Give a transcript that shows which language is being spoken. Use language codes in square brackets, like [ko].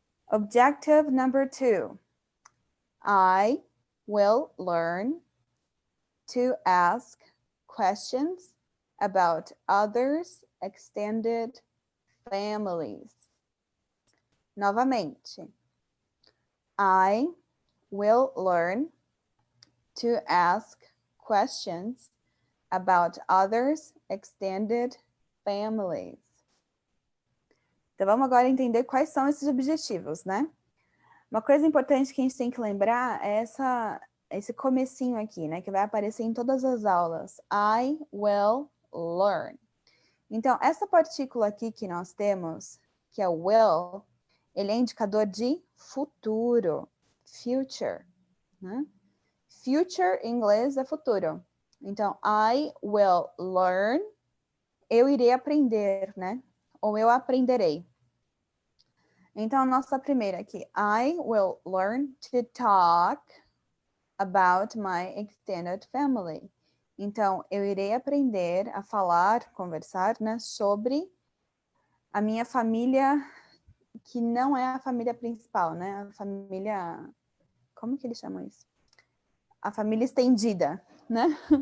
[en] Objective number 2. I will learn to ask questions about others' extended families. [pt] Novamente. [en] I will learn to ask questions about others' extended families. [pt] Então, vamos agora entender quais são esses objetivos, né? Uma coisa importante que a gente tem que lembrar é esse comecinho aqui, né? Que vai aparecer em todas as aulas. [en] I will learn. [pt] Então, essa partícula aqui que nós temos, que é o will, ele é indicador de futuro. Future, né? Future em inglês é futuro. Então, [en] I will learn, [pt] eu irei aprender, né? Ou eu aprenderei. Então, a nossa primeira aqui. [en] I will learn to talk about my extended family. [pt] Então, eu irei aprender a falar, conversar, né, sobre a minha família, que não é a família principal, né? A família... Como que eles chamam isso? A família estendida, né?